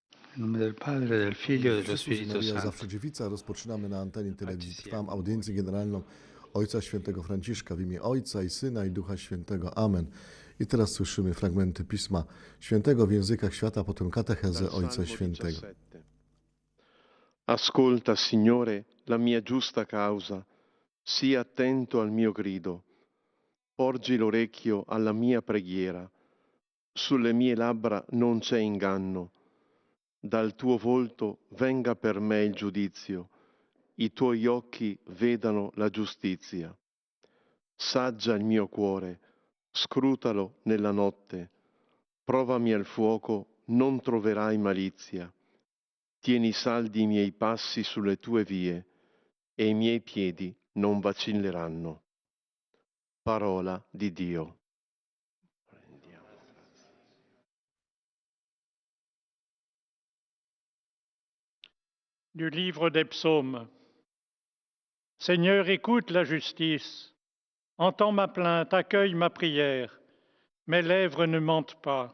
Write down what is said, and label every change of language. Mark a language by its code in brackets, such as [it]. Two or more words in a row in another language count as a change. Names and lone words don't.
[it] In nome del Padre, del Figlio e dello [pl] Chrystus i [it] Spirito Maria Santo. [pl] Zawsze Dziewica. Rozpoczynamy na antenie [it] Fatti [pl] telewizji Trwam [it] siano. [pl] audiencję generalną Ojca Świętego Franciszka w imię Ojca i Syna i Ducha Świętego. Amen. I teraz słyszymy fragmenty Pisma Świętego w językach świata, potem katechezę [it] Dal [pl] Ojca [it] Salmo [pl] Świętego. [it] 17. Ascolta, Signore, la mia giusta causa, sii attento al mio grido, porgi l'orecchio alla mia preghiera, sulle mie labbra non c'è inganno, dal tuo volto venga per me il giudizio, i tuoi occhi vedano la giustizia. Saggia il mio cuore, scrutalo nella notte, provami al fuoco, non troverai malizia. Tieni saldi i miei passi sulle tue vie e i miei piedi non vacilleranno. Parola di Dio. [fr] Du livre des psaumes. Seigneur, écoute la justice, entends ma plainte, accueille ma prière, mes lèvres ne mentent pas.